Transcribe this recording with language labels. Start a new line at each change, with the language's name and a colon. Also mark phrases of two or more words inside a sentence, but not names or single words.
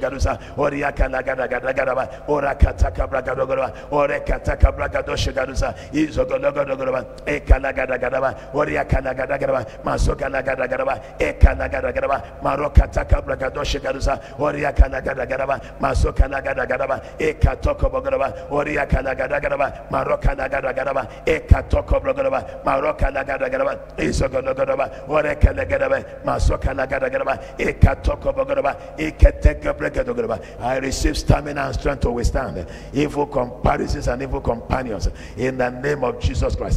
English: garuza oriaka lagaraba orakataka bragadogaba orekataka bragadoshe garuza izogologaraba ekalagaraba oriaka lagaraba masoka lagaraba ekalagaraba marokataka bragadoshe garuza oriaka lagaraba masoka lagaraba ekato ekatoko bogodaba oria kalagadagadaba maroka lagadagadaba ekatoko bogodaba maroka lagadagadaba isogodogodaba ore kalagadaba masoka lagadagadaba ekatoko bogodaba eketeke bregadogodaba. I receive stamina and strength to withstand evil comparisons and evil companions in the name of Jesus Christ.